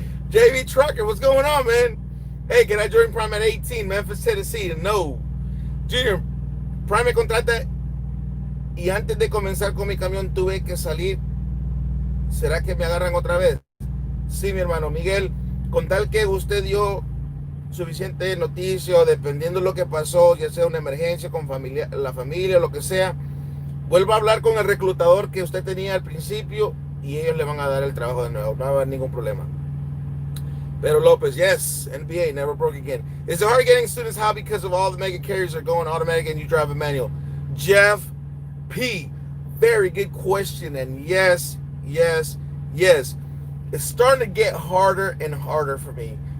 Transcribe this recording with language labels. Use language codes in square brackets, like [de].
[en] JV Trucker, what's going on, man? Hey, can I join Prime at 18, Memphis, Tennessee? No. [es] Junior, Prime me contrata y antes de comenzar con mi camión tuve que salir. ¿Será que me agarran otra vez? Sí, mi hermano Miguel, con tal que usted dio suficiente noticia, dependiendo de lo que pasó, ya sea una emergencia con la familia, lo que sea, vuelva a hablar con el reclutador que usted tenía al principio y ellos le van a dar el trabajo de nuevo. No va a haber ningún problema. [en] Pero Lopez, yes, NBA never broke again. Is it hard getting students? How? Because of all the mega carriers are going automatic and you drive a manual. Jeff P, very good question. And yes, yes, yes. It's starting to get harder and harder for me.